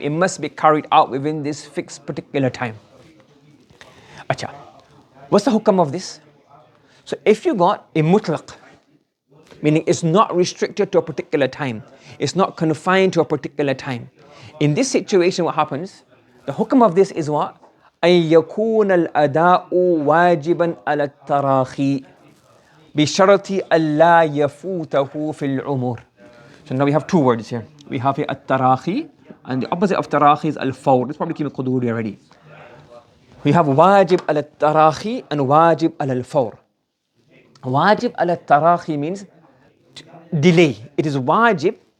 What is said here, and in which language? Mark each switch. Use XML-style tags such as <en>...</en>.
<en>It must be carried out within this fixed particular time. Acha, what's the hukam of this? So if you got a mutlaq, meaning it's not restricted to a particular time, it's not confined to a particular time. In this situation, what happens? The hukam of this is what?</en> <ar>أن يكون الأداء واجبا على التراخي بشرط ألا يفوته في العمر.</ar> <en>So now we have two words here. We have here at-tarahi, and the opposite of tarahi is al-fawr. Let's probably keep it quduri already. We have wajib al-tarahi and wajib al-fawr. Wajib al-tarahi means delay. It is wajib.</en>